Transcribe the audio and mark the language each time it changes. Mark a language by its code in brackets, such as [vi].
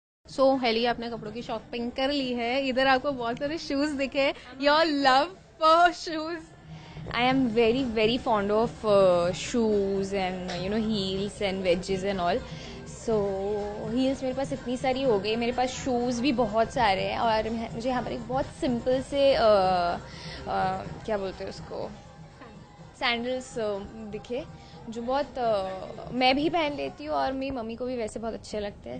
[hi] सो heli आपने कपड़ों की शॉपिंग कर ली है, इधर आपको बहुत सारे शूज दिखे, [en] Your love for shoes. I am very very fond of shoes and heels and wedges and all. [hi] So heels मेरे पास इतनी सारी हो गई, मेरे पास शूज़ भी बहुत सारे हैं और मुझे यहाँ पर एक बहुत सिंपल से क्या बोलते हैं उसको, सैंडल्स दिखे जो बहुत मैं भी पहन लेती हूँ और मेरी मम्मी को भी वैसे बहुत अच्छे लगते हैं.